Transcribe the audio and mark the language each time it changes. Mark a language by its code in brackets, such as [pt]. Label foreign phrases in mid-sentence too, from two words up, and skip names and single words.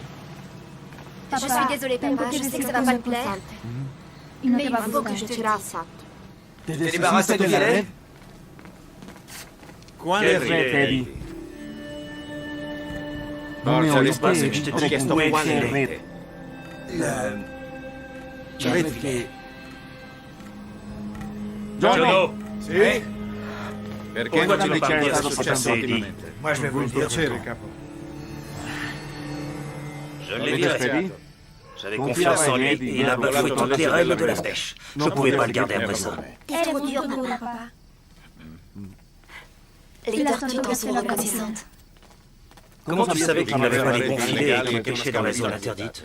[fr] Je suis désolée, papa. Je sais que ça va pas te plaire. Mais il faut que je te rassate. [it] Ti débarrassi di lei? Quando Teddy. Forza, risposta che ti ho chiesto quando Perché... Giorno. Sì? Perché non ci parli di cosa successo ultimamente? [fr] Moi, je vais vous le dire. [it] Piacere, capo. [fr] Je l'ai viré. J'avais confiance en lui et il a bafoué toutes les règles de la pêche. Je ne pouvais pas le garder après ça. T'es trop dur, papa. Les tortues t'en sont reconnaissantes. Comment tu savais qu'il n'avait pas les bons filets et qu'il pêchait dans la zone interdite?